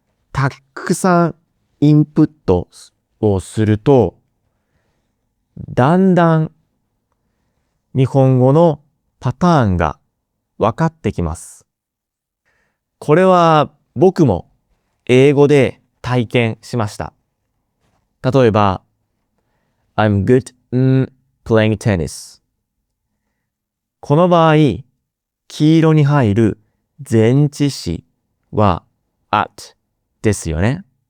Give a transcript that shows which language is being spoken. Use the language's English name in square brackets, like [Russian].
[Japanese] たくさんインプットをすると、だんだん日本語のパターンが分かってきます。これは僕も英語で体験しました。例えば、 [English] I'm good in playing tennis。 [Japanese] この場合、黄色に入る前置詞は at ですよね。